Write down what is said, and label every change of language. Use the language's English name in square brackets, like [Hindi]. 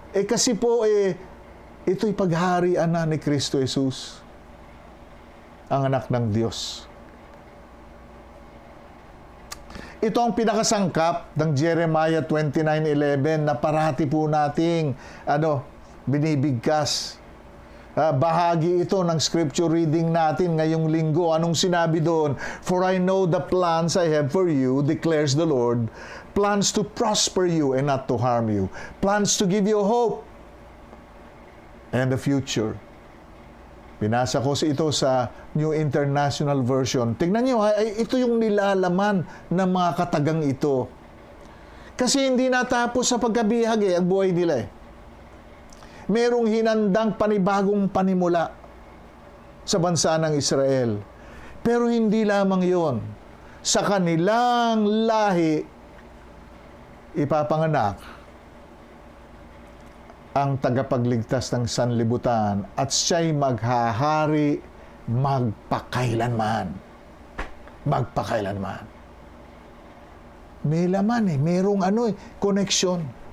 [Filipino] Kasi po ito'y pagharian na ni Kristo Jesus, ang anak ng Diyos. Ito ang pinakasangkap ng Jeremiah 29:11 na parati po nating binibigkas. Bahagi ito ng scripture reading natin ngayong linggo. Anong sinabi doon? [English] For I know the plans I have for you, declares the Lord, plans to prosper you and not to harm you, plans to give you hope and the future. [Filipino] Binasa ko ito sa New International Version. Tingnan nyo, ito yung nilalaman ng mga katagang ito. Kasi hindi natapos sa pagkabihag ang buhay nila Merong hinandang panibagong panimula sa bansa ng Israel. Pero hindi lamang yon. Sa kanilang lahi, ipapanganak ang tagapagligtas ng sanlibutan at siya'y maghahari magpakailanman. Magpakailanman. May laman merong connection.